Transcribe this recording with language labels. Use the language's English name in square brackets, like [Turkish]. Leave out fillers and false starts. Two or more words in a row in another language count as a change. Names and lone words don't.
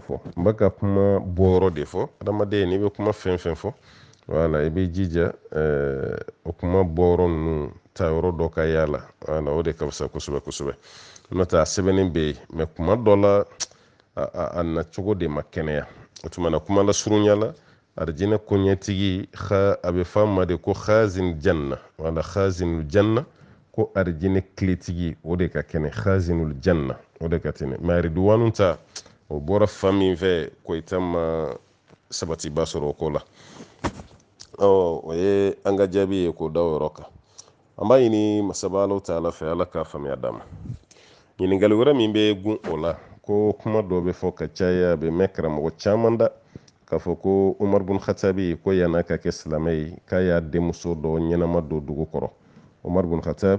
[Bambara] fɔ n bɛ ka kuma bɔyɔrɔ de fɔ adamaden n'i bɛ kuma fɛn fɛn fɔ wala i b'i jija o kuma bɔyɔrɔ ninnu ta yɔrɔ dɔ ka y'a la wala o de ka fisa kosɛbɛ kosɛbɛ n'o tɛ a sɛbɛnnen bɛ yen mɛ kuma dɔ la a nacogo de ma kɛnɛya o tuma na kuma lasurunya la arijinɛ koɲɛtigi a bɛ fɔ a ma de ko [Arabic] خازن جنة [Bambara] wala [Arabic] خازن الجنة [Bambara] ko arijinɛ tiletigi o de ka kɛnɛ [Arabic] خازن الجنة [Bambara] o de ka tɛnɛ mɛ iriduwanu ta o bɔra fa min fɛ koyita ma sabatiba sɔrɔ o ko la o ye an ka jaabi ye k'o da o yɔrɔ kan an b'a ɲini masaba alaw ta ala fɛ ala k'a faamuya d'a ma ɲininkali wɛrɛ min bɛ gun o la ko kuma dɔ bɛ fɔ ka caya a bɛ mɛn karamɔgɔ caman da k'a fɔ ko umar bun khatabi ko yan'a ka kɛ silamɛ ye k'a y'a denmuso dɔ ɲɛnama don dugu kɔrɔ umar bun khatab